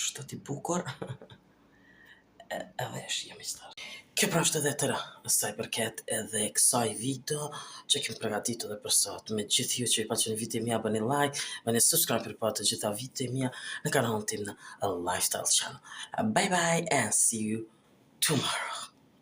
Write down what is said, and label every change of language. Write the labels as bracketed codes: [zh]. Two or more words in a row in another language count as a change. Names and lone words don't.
[sq] shkurt i bukur. Edhe është jam i start. Kjo pra është edhe tëra, sa i përket edhe kësaj video që kemi përgatitur edhe për sot. Me gjithë ju që i pëlqen video mia, bëni like, bëni subscribe për pa të gjitha video mia në kanalin tim në Lifestyle Channel. [en] Bye bye and see you tomorrow.